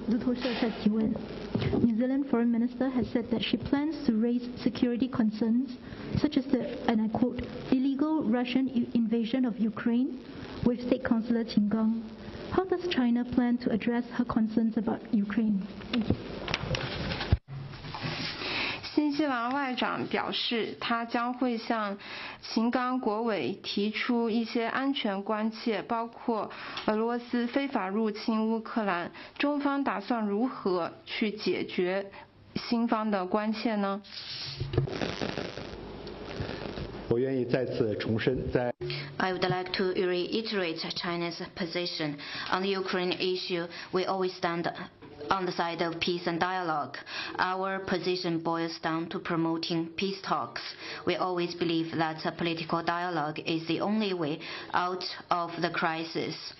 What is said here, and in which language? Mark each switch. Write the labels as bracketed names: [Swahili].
[Chinese] 路透社在提问 [English] New Zealand Foreign Minister has said that she plans to raise security concerns such as the, and I quote, illegal Russian invasion of Ukraine with State Councillor Qin Gang. How does China plan to address her concerns about Ukraine? Thank you. [Chinese] 新西兰外长表示，他将会向秦刚国委提出一些安全关切，包括俄罗斯非法入侵乌克兰，中方打算如何去解决新方的关切呢？我愿意再次重申，在 [English] I would like to reiterate China's position on the Ukraine issue. We always stand on the side of peace and dialogue. Our position boils down to promoting peace talks. We always believe that a political dialogue is the only way out of the crisis.